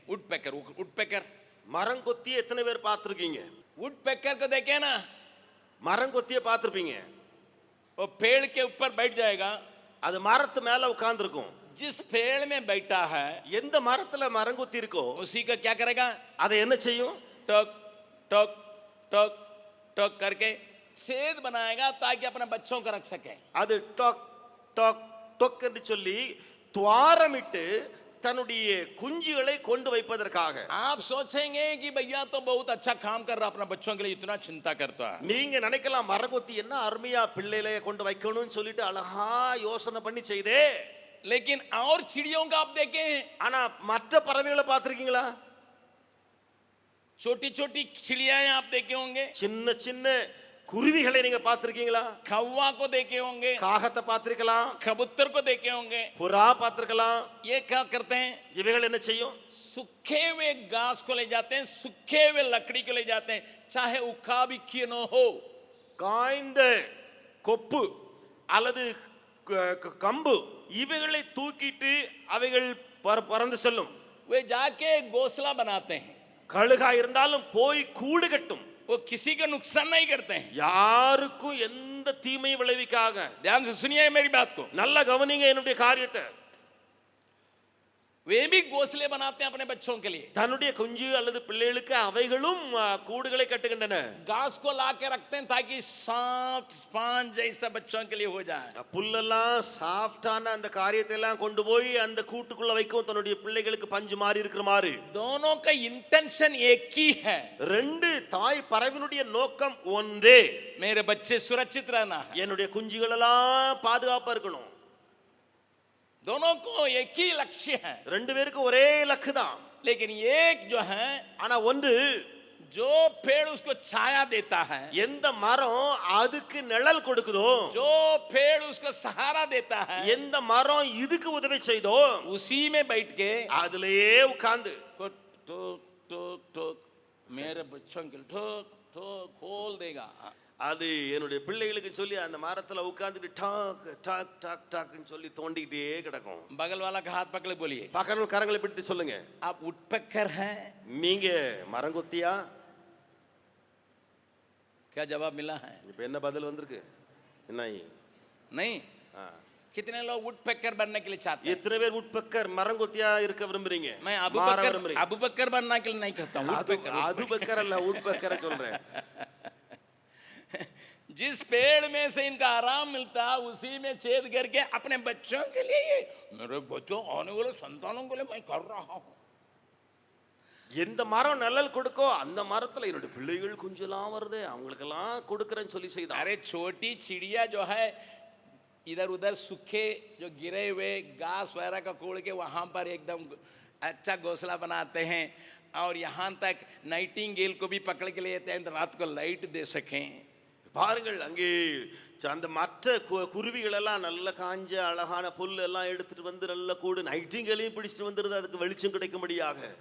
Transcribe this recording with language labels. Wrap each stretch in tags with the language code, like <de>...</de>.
<hi>Would picker</hi> <ta>மரங்கொத்தி எத்தனை பேர் பார்த்திருக்கீங்க?</ta> <hi>वुड पेकर को देखे ना,</hi> <ta>மரங்கொத்தியை பார்த்திருப்பீங்க.</ta> <hi>वो पेड़ के ऊपर बैठ जाएगा.</hi> <ta>அது மரத்து மேல உட்கார்ந்திருக்கும்.</ta> <hi>जिस पेड़ में बैठा है</hi> <ta>எந்த மரத்துல மரங்கொத்தி இருக்கோ</ta> <hi>उसी का क्या करेगा?</hi> <ta>அதை என்ன செய்யும்?</ta> <hi>टक टक टक टक करके छेद बनाएगा ताकि अपने बच्चों को रख सके.</hi> <ta>அது டொக் டொக் டொக் என்று சொல்லி துவாரமிட்டு தன்னுடைய குஞ்சுகளை கொண்டு வைப்பதற்காக.</ta> <hi>आप सोचेंगे कि भैया तो बहुत अच्छा काम कर रहा, अपना बच्चों के लिए इतना चिंता करता है.</hi> <ta>நீங்க நினைக்கலாம் மரங்கொத்தி என்ன அருமையா பிள்ளைகளை கொண்டு வைக்கணும்னு சொல்லிட்டு அழகா யோசனை பண்ணி செய்தே.</ta> <hi>लेकिन और चिड़ियों का आप देखें,</hi> <ta>ஆனா மற்ற பறவைகளை பார்த்திருக்கீங்களா?</ta> <hi>छोटी छोटी चिड़ियां आप देखे होंगे,</hi> <ta>சின்ன சின்ன குருவிகளை நீங்க பார்த்திருக்கீங்களா?</ta> <hi>कौवा को देखे होंगे,</hi> <ta>காகத்தை பார்த்திருக்கலாம்,</ta> <hi>कबूतर को देखे होंगे.</hi> <ta>புறா பார்த்திருக்கலாம்.</ta> <hi>ये क्या करते हैं?</hi> <ta>இவைகள் என்ன செய்யும்?</ta> <hi>सूखे हुए घास को ले जाते हैं, सूखे हुए लकड़ी को ले जाते हैं, चाहे उखा भी क्यों न हो.</hi> <ta>காய்ந்த கொப்பு அல்லது கம்பு இவைகளை தூக்கிட்டு அவைகள் பறந்து செல்லும்.</ta> <hi>वे जाके घोंसला बनाते हैं.</hi> <ta>கழுகா இருந்தாலும் போய் கூடு கட்டும்.</ta> <hi>वो किसी का नुकसान नहीं करते हैं.</hi> <ta>யாருக்கும் எந்த தீமையும் விளைவிக்காக.</ta> <hi>ध्यान से सुनिए मेरी बात को.</hi> <ta>நல்லா கவனிங்க என்னுடைய காரியத்தை.</ta> <hi>वे भी घोंसले बनाते हैं अपने बच्चों के लिए.</hi> <ta>தன்னுடைய குஞ்சு அல்லது பிள்ளைகளுக்கு அவைகளும் கூடுகளை கட்டுகின்றன.</ta> <hi>घास को ला के रखते हैं ताकि सॉफ्ट स्पंज जैसा बच्चों के लिए हो जाए.</hi> <ta>புல்லெல்லாம் சாஃப்டான அந்த காரியத்தை எல்லாம் கொண்டு போய் அந்த கூட்டுக்குள்ள வைக்கும் தன்னுடைய பிள்ளைகளுக்கு பஞ்சு மாதிரி இருக்கிற மாதிரி.</ta> <hi>दोनों का इंटेंशन एक ही है.</hi> <ta>ரெண்டு தாய் பறவையினுடைய நோக்கம் ஒன்றே.</ta> <hi>मेरे बच्चे सुरक्षित रहना है.</hi> <ta>என்னுடைய குஞ்சுகள் எல்லாம் பாதுகாப்பா இருக்கணும்.</ta> <hi>दोनों को एक ही लक्ष्य है.</hi> <ta>ரெண்டு பேருக்கும் ஒரே இலக்கு தான்.</ta> <hi>लेकिन एक जो है,</hi> <ta>ஆனா ஒன்று</ta> <hi>जो पेड़ उसको छाया देता है,</hi> <ta>எந்த மரம் அதுக்கு நிழல் கொடுக்குதோ,</ta> <hi>जो पेड़ उसको सहारा देता है,</hi> <ta>எந்த மரம் இதுக்கு உதவி செய்தோ</ta> <hi>उसी में बैठ के</hi> <ta>அதுலயே உட்கார்ந்து</ta> <hi>ठोक ठोक ठोक ठोक मेरे बच्चों के लिए ठोक ठोक खोल देगा.</hi> <ta>அது என்னுடைய பிள்ளைகளுக்கு சொல்லி அந்த மரத்துல உட்கார்ந்துட்டு டாக் டாக் டாக் டாக்னு சொல்லி தோண்டிக்கிட்டே கிடக்கும்.</ta> <hi>बगल वाला का हाथ पकड़ बोलिए,</hi> <ta>பக்கத்துல கரங்களை பிடித்து சொல்லுங்க,</ta> <hi>आप वुडपेकर हैं?</hi> <ta>நீங்க மரங்கொத்தியா?</ta> <hi>क्या जवाब मिला है?</hi> <ta>இப்ப என்ன பதில் வந்திருக்கு? என்ன</ta> <hi>नहीं. कितने लोग वुडपेकर बनने के लिए चाहते हैं?</hi> <ta>எத்தனை பேர் वुडपेकर மரங்கொத்தியா இருக்க விரும்புறீங்க?</ta> <hi>मैं अबूबकर बनने के लिए नहीं कहता हूं.</hi> <ta>அதுபக்கர் அல்ல, वुडपेकर சொல்றேன்.</ta> <hi>जिस पेड़ में से इनका आराम मिलता उसी में छेद करके अपने बच्चों के लिए, मेरे बच्चों आने वाले संतानों के लिए मैं कर रहा हूं.</hi> <ta>எந்த மரம் நிழல் கொடுக்கோ அந்த மரத்துல என்னோட பிள்ளைகள் குஞ்செல்லாம் வருது, அவங்களுக்கெல்லாம் கொடுக்கறேன்னு சொல்லி செய்தார்.</ta> <hi>अरे छोटी चिड़िया जो है इधर उधर सूखे जो गिरे हुए घास वगैरह का कोड़ के वहां पर एकदम अच्छा घोंसला बनाते हैं, और यहाँ तक नाइटिंगेल को भी पकड़ के ले जाते हैं रात को लाइट दे सकें.</hi> <ta>பாருங்கள் அங்கே அந்த மற்ற குருவிகள் எல்லாம் நல்ல காஞ்ச அழகான புல் எல்லாம் எடுத்துட்டு வந்து நல்ல கூடு நைட்டிங்களையும் பிடிச்சிட்டு வந்துருது அதுக்கு வெளிச்சம் கிடைக்கும்படியாக.</ta>